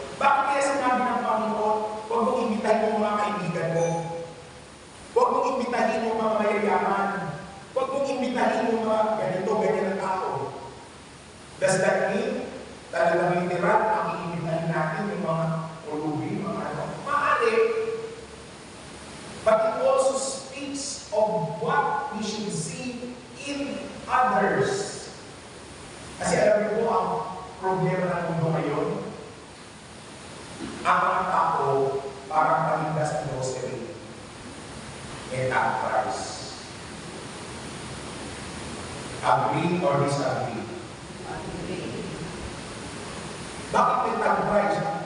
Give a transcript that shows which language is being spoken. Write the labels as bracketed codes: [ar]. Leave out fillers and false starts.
[tl] Bakit kaya sinabi ng Panginoon, huwag mong imbitahin yung mga kaibigan mo. Huwag mong imbitahin yung mga mayayaman. Huwag mong imbitahin yung mga ganito, ganyan na tao. [en] Does that mean, [tl] talagang literal, ang iimbitahin natin yung mga ulubi, mga ano? Maaari. [en] But it also speaks of what we should see in others. [tl] Kasi alam niyo po, ang problema ng mundo ngayon, ang mga tao parang palinda sa grocery and at price. [en] Agree or disagree? Agree. [tl] Bakit may [en] tag price?